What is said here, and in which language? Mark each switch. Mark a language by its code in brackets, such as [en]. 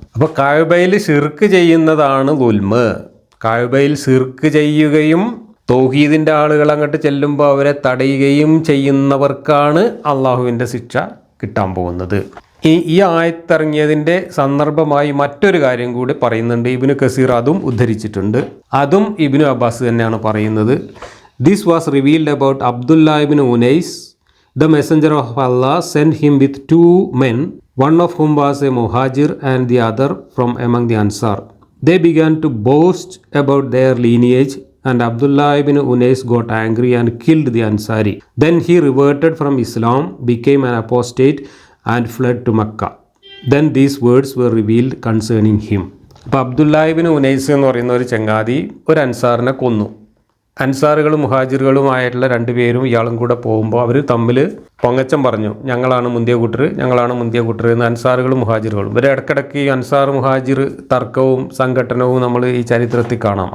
[ml] അപ്പോൾ കഅബയിൽ ഷിർക്ക് ചെയ്യുന്നതാണ് ളുൽമ്. കഅബയിൽ ഷിർക്ക് ചെയ്യുകയും തൗഹീദിൻ്റെ ആളുകൾ അങ്ങോട്ട് ചെല്ലുമ്പോൾ അവരെ തടയുകയും ചെയ്യുന്നവർക്കാണ് അള്ളാഹുവിൻ്റെ ശിക്ഷ കിട്ടാൻ പോകുന്നത്. ഈ ആയത്തിറങ്ങിയതിൻ്റെ സന്ദർഭമായി മറ്റൊരു കാര്യം കൂടി പറയുന്നുണ്ട്. ഇബ്നു കസീർ അതും ഉദ്ധരിച്ചിട്ടുണ്ട്. അതും ഇബ്നു അബ്ബാസ് തന്നെയാണ് പറയുന്നത്. [en] This was revealed about Abdullah ibn Unais. The messenger of Allah sent him with two men, one of whom was a muhajir and the other from among the Ansar. They began to boast about their lineage, and Abdullah ibn Unais got angry and killed the Ansari. Then he reverted from Islam, became an apostate and fled to Mecca. Then these words were revealed concerning him. [ml] അപ്പോൾ Abdullah Ibnu Unais എന്ന് പറയുന്ന ഒരു ചങ്ങാതി ഒരു അൻസാറിനെ കൊന്നു. അൻസാറുകളും മുഹാജിറുകളുമായിട്ടുള്ള രണ്ടുപേരും ഇയാളും കൂടെ പോകുമ്പോൾ അവർ തമ്മിൽ പൊങ്ങച്ചം പറഞ്ഞു, ഞങ്ങളാണ് മുന്തിയ കൂട്ടർ എന്ന് അൻസാറുകളും മുഹാജിറുകളും. ഇവർ ഇടയ്ക്കിടയ്ക്ക് ഈ അൻസാർ മുഹാജിർ തർക്കവും സംഘട്ടനവും നമ്മൾ ഈ ചരിത്രത്തിൽ കാണാം.